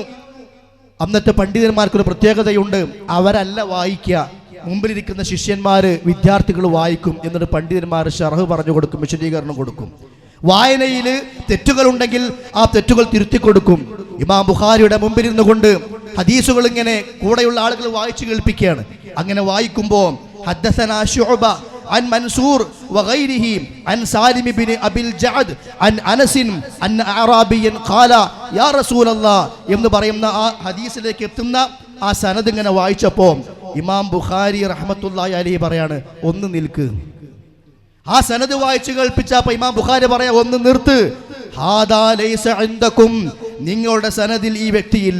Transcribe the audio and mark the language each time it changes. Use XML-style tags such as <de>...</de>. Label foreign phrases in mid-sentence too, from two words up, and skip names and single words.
<ml>അന്നത്തെ പണ്ഡിതന്മാർക്കൊരു പ്രത്യേകതയുണ്ട്, അവരല്ല വായിക്കുക, മുമ്പിലിരിക്കുന്ന ശിഷ്യന്മാര് വിദ്യാർത്ഥികൾ വായിക്കും. എന്നിട്ട് പണ്ഡിതന്മാർ ശർഹ് പറഞ്ഞു കൊടുക്കും, വിശദീകരണം കൊടുക്കും. വായനയിൽ തെറ്റുകളുണ്ടെങ്കിൽ ആ തെറ്റുകൾ തിരുത്തി കൊടുക്കും. ഇമാം ബുഖാരിയുടെ മുമ്പിലിരുന്നു കൊണ്ട് ഹദീസുകൾ ഇങ്ങനെ കൂടെയുള്ള ആളുകൾ വായിച്ചു കേൾപ്പിക്കുകയാണ്. അങ്ങനെ വായിക്കുമ്പോൾ</ml> <ar>حدثنا شعبة عن منصور وغيره عن سالم بن أبي الجعد عن أنس أن أعرابيا قال يا رسول الله</ar> <ml>എന്ന് പറയുന്ന ആ ഹദീസിലേക്ക് എത്തുന്ന ആ സനദ് ഇങ്ങനെ വായിച്ചപ്പോൾ ഇമാം ബുഖാരി</ml> <ar>رحمة الله عليه</ar> <ml>പറയാണ്, ഒന്ന് നിൽക്ക്. ആ സനദ് വായിച്ചു കേൾപ്പിച്ചപ്പോൾ ഇമാം ബുഖാരി പറയാ, ഒന്ന് നിർത്ത്.</ml> <ar>هذا ليس عندكم,</ar> <ml>നിങ്ങളുടെ സനദിൽ ഈ വ്യക്തിയില്ല.</ml>